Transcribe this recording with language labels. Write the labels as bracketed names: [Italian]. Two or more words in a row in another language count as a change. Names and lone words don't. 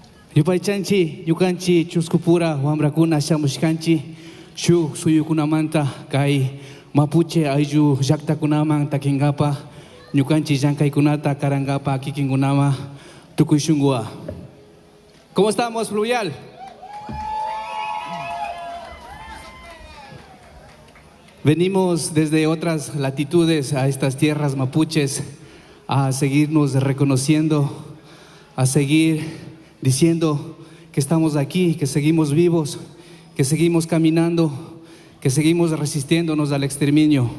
[Quechua] Yupaychanchi, yukanchi, chuskupura, wambrakuna, shamushkanchi, shuk suyukunamanta, kai mapuche ayu llaqtakunaman takingapa, ñukanchi llankaykunata karangapa kikinkunama tukushungua. [Spanish] ¿Cómo estamos, Fluvial? Venimos desde otras latitudes a estas tierras mapuches a seguirnos reconociendo, a seguir diciendo que estamos aquí, que seguimos vivos, que seguimos caminando, que seguimos resistiéndonos al exterminio.